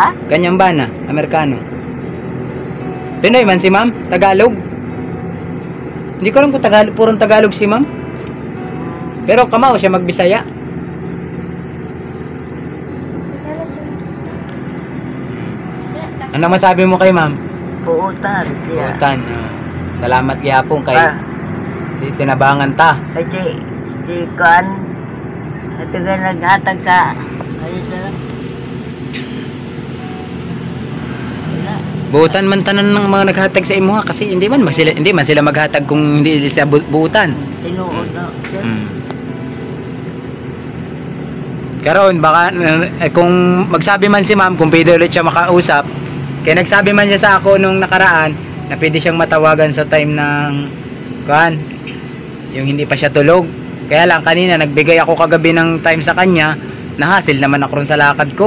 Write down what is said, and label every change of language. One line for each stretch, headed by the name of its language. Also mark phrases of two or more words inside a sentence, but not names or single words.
Cebuano: Kanyang bana. Amerikano. Pinoy man si ma'am? Tagalog?
Filipino: Hindi ko alam kung purong Tagalog si ma'am.
Cebuano: Pero kamao siya magbisaya.
Filipino: Ano masabi mo kay ma'am?
Cebuano: Buutan siya. Buhutan. Salamat gihapon kay di tinabangan ta.
Filipino: Kasi si Kuan, ito ka naghatag sa, ito. Wala.
Cebuano: Buhutan man tanan ng mga naghatag sa imo ha,
Filipino: kasi hindi man sila maghatag kung hindi
Cebuano: sa buhutan. Tinuod na. Sir.
Filipino: Karon baka kung magsabi man si ma'am kung pwede ulit siya makausap, kaya nagsabi man siya sa ako nung nakaraan na pwede siyang matawagan sa time ng kuan, yung hindi pa siya tulog. Kaya lang kanina nagbigay ako kagabi ng time sa kanya, nahasil naman ako ron sa lakad ko.